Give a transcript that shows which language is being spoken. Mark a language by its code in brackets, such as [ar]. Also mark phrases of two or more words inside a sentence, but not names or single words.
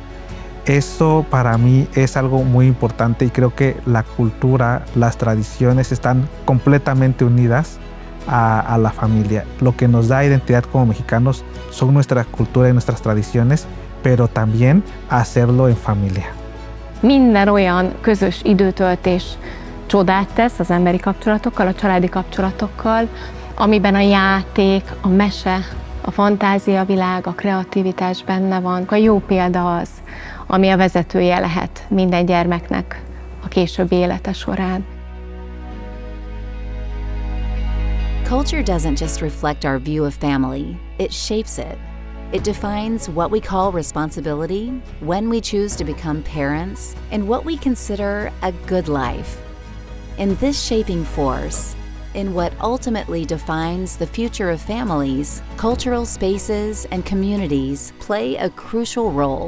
[es] Eso para mí es algo muy importante y creo que la cultura, las tradiciones están completamente unidas a la familia. Lo que nos da identidad como mexicanos son nuestra cultura y nuestras tradiciones, pero también hacerlo en familia. [hu] Minden olyan közös időtöltés csodát tesz az emberi kapcsolatokkal, a családi kapcsolatokkal, amiben a játék, a mese, a fantáziavilág, a kreativitás benne van. A jó példa az, ami a vezetője lehet minden gyermeknek a későbbi élete során. [en] Culture doesn't just reflect our view of family, it shapes it. It defines what we call responsibility, when we choose to become parents, and what we consider a good life. In this shaping force, in what ultimately defines the future of families, cultural spaces and communities play a crucial role.